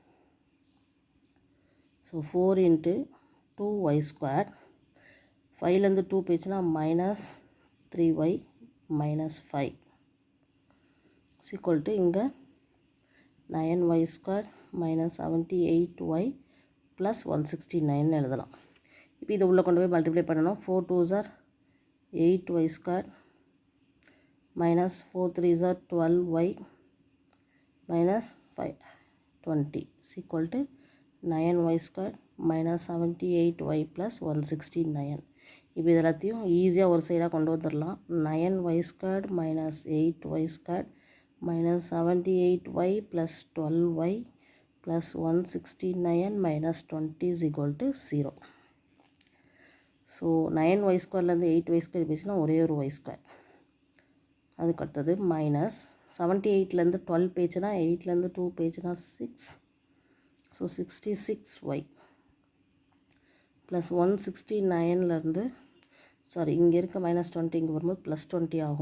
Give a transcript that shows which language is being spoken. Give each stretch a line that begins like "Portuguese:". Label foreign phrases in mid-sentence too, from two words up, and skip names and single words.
Tamil: ஸோ 4 × 2y², 5லேருந்து 2 போயிடுச்சுன்னா -3y - 5 = இங்கே 9y² - 78y + 169 எழுதலாம். இப்போ இதை உள்ளே கொண்டு போய் மல்டிப்ளை பண்ணணும்.
English: 4 2s are 8y² - 4 3s are 12y - 5 20 = 9y² - 78y + 169.
Tamil: இப்போ இது எல்லாத்தையும் ஈஸியாக ஒரு சைடாக கொண்டு வந்துடலாம். 9y² - 8y² - 78y + 12y + 169 - 20 = 0. ஸோ 9y² 8y² போயிடுச்சுன்னா ஒரே ஒரு y². அதுக்கு அடுத்தது மைனஸ் 78லேருந்து 12 பேஜ்னா 8லேருந்து 2 பேஜ்னா 6, ஸோ 66y ப்ளஸ் 169லேருந்து சாரி இங்கே இருக்க -20 இங்கே வரும்போது +20 ஆகும்.